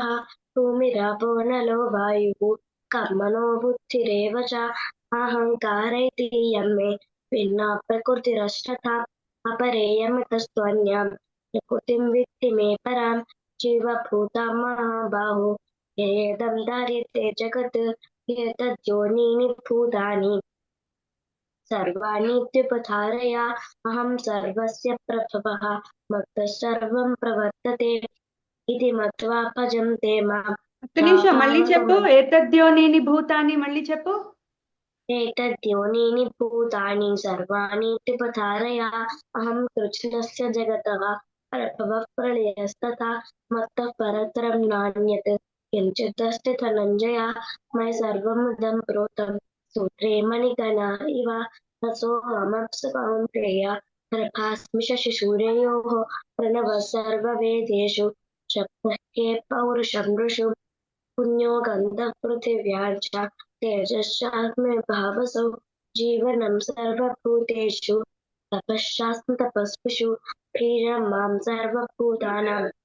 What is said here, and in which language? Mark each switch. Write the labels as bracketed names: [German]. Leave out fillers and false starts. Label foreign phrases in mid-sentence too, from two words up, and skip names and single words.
[Sanskrit] भूमिरापो नलो वायुः कर्मणो बुद्धिरेव च अहङ्कार इति यं मे भिन्ना प्रकृतिरष्टधा अपरेयमितस्त्वन्यां प्रकृतिं विद्धि मे परां जीवभूतां महाबाहो येदं धार्यते जगत् एतद्योनीनि भूतानि सर्वाणीत्युपधारय अहं सर्वस्य प्रभवः मत्तः सर्वं प्रवर्तते इति मत्वा भजन्ते मां [Telugu] ఒక్క నిమిషం మళ్ళీ చెప్పు. [Sanskrit] ఏతద్యోనీని భూతాన్ని [Telugu] మళ్ళీ చెప్పు. [Sanskrit] एतद्योनीनि भूतानि सर्वाणीत्युपधारय अहं कृष्णस्य जगतः प्रभवः प्रलयस्तथा मत्तः परतरं नान्यत् किञ्चिदस्ति धनञ्जय मयि सर्वमिदं प्रोतं सूत्रे मणिगणा इव रसोऽहमप्सु कौन्तेय गर्भास्मि शशिशूर्ययोः प्रणवः सर्ववेदेषु शब्दः के पौरुषं ऋषु पुण्यो गन्धः पृथिव्यां च तेजश्चास्मि भावसौ जीवनं सर्वभूतेषु तपश्चास्मि तपस्विषु प्रियं मां सर्वभूतानां